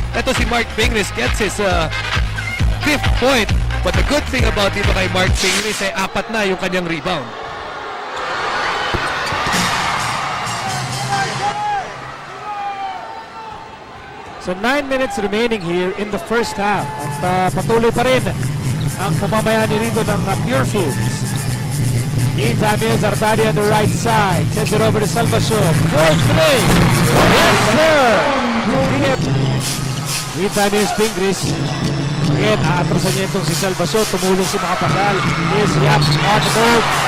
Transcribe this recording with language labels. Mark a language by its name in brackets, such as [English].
[Filipino] Ito si [English] Mark Pingris gets his 5th point. But the good thing about [Filipino] dito kay Mark Pingris ay 4 na yung kanyang rebound. [English] So 9 minutes remaining here in the first half. [Filipino] At patuloy pa rin ang pamamayani rito ng Pure Foods. [English] Meantime, here's Artadi on the right side. Sends it over to Salvacion. 4-3. Yes, sir! Meantime, here's Pingris. Again, [Filipino] aatrasan niya itong si [English] Salvacion. [Filipino] Tumulong si [English] Bakapagal. Here's Yap on the move.